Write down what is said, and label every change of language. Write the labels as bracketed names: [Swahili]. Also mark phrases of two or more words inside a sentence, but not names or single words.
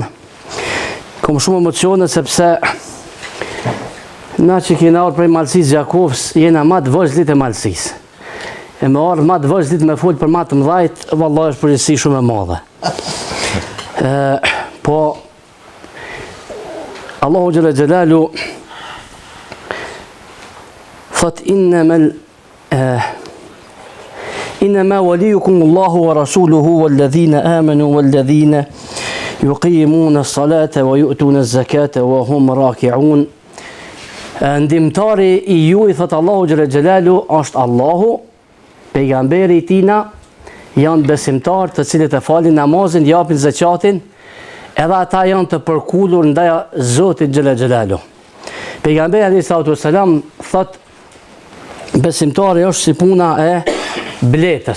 [Albanian] Kam shumë emocione sepse na që kena ardhur prej Malësisë Gjakovës, jena ma të vëzhlit e Malësisë. E me ardhë ma të vëzhlit me folë për ma të mdhajt, vallahi është përgjithësi shumë e madhe. [Arabic] Po, الله جل جلاله thot إنما وليكم الله ورسوله والذين آمنوا والذين يقيمون الصلاة ويؤتون الزكاة وهم راكعون. [Albanian] Ndimtari i ju, i thot [Arabic] الله جل جلاله, [Albanian] është Allahu, pejgamberi i tina, janë besimtar të cilët e falin namazin, japin zakatin, edhe ata janë të përkullur ndaj Zotit [Arabic] جل جلاله. [Albanian] Pejgamberi [Arabic] عليه الصلاة والسلام [Albanian] thot besimtari është si puna e bletës.